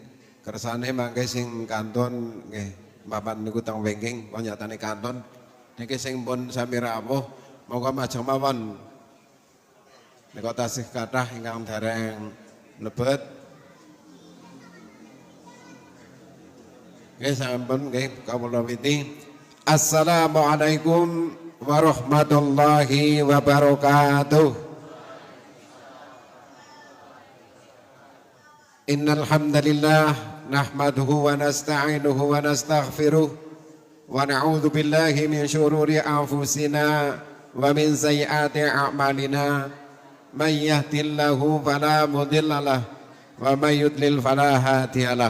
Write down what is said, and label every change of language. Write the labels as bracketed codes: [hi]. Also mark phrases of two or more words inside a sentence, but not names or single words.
[jv] kersane mangke sing kantun nggih papan niku teng wingking panyatane kantun niki sing pun sami rawuh monggo majeng mawon nika tasih kathah ingkang dereng mlebet nggih sampun nggih kawula witi. [ar] السلام عليكم ورحمة الله وبركاته. إن الحمد لله نحمده ونستعينه ونستغفره ونعوذ بالله من شرور أنفسنا ومن سيئات أعمالنا من يهده الله فلا مضل له ومن يضلل فلا هادي له.